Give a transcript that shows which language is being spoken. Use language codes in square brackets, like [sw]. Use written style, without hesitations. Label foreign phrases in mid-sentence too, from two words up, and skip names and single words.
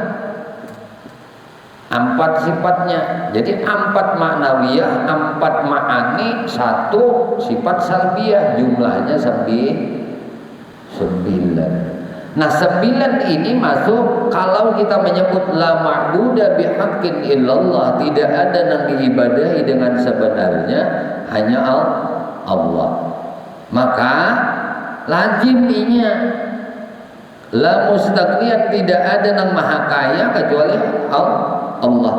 [id] 4 sifatnya. Jadi 4 maknawiyah, 4 ma'ani, 1 sifat salbiyah. Jumlahnya 9. Nah, 9 ini masuk kalau kita menyebut [ar] la ma'buda bihaqqin illallah, [id] tidak ada yang diibadahi dengan sebenarnya hanya Allah. Maka lazimnya [ar] la mustaqniyan, [id] tidak ada yang maha kaya kecuali Allah.